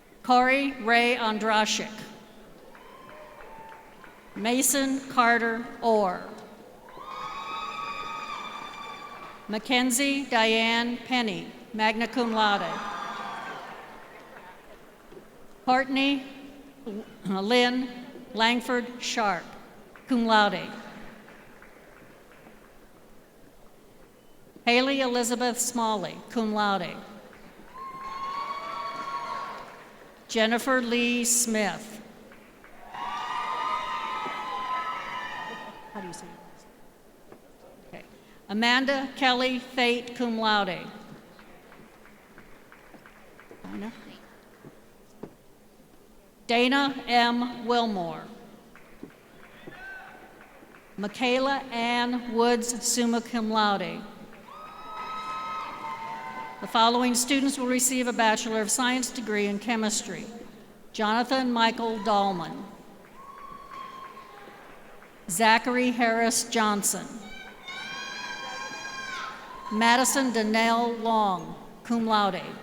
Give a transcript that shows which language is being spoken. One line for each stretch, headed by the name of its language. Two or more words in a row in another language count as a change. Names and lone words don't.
English: Corey Ray Ondrashik. Mason Carter Orr. Mackenzie Diane Penny,
Latin: magna cum laude.
English: Courtney Lynn Langford Sharp,
Latin: cum laude.
English: Haley Elizabeth Smalley,
Latin: cum laude.
English: Jennifer Lee Smith. How do you say it? Okay. Amanda Kelly Fate,
Latin: cum laude.
English: Dana M. Wilmore. Michaela Ann Woods,
Latin: summa cum laude.
English: The following students will receive a Bachelor of Science degree in chemistry. Jonathan Michael Dahlman. Zachary Harris Johnson. Madison Danelle Long,
Latin: cum laude.